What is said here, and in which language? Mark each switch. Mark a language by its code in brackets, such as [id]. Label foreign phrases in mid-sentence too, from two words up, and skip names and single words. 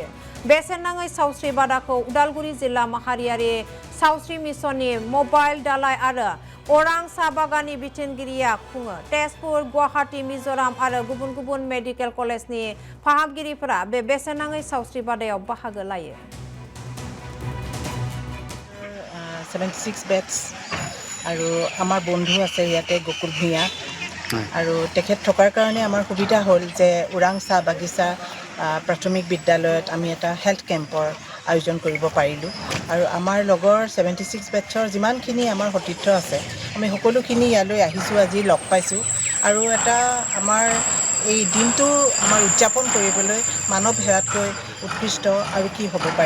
[brx] बेसेन नाङै सावस्रि बादाखौ उदालगुरि जिल्ला माहारियारि सावस्रि मिसननि मबाइल दालाय आरो अरां साहा बागाननि बिथोनगिरिया खुङो। तेजपुर, गुवाहाटी, मिजोराम आरो गुबुन गुबुन मेडिकेल कलेजनि फाहामगिरिफोरा बे बेसेन नाङै सावस्रि बादायाव बाहागो लायो। [as] 76 বেটছ আৰু আমাৰ বন্ধু আছে ইয়াতে গকুল ভূঞা আৰু তেখেত থকাৰ কাৰণে আমাৰ সুবিধা হ'ল যে ওৰাং চাহ বাগিচা প্ৰাথমিক বিদ্যালয়ত আমি এটা [en] health camp [as] আয়োজন কৰিব পাৰিলোঁ আৰু আমাৰ লগৰ 76 বেটছৰ যিমানখিনি আমাৰ সতীৰ্থ আছে আমি সকলোখিনি ইয়ালৈ আহিছোঁ, আজি লগ পাইছোঁ আৰু এটা আমাৰ এই দিনটো আমাৰ উদযাপন কৰিবলৈ মানৱ সেৱাতকৈ উৎকৃষ্ট আৰু কি হ'ব পাৰে।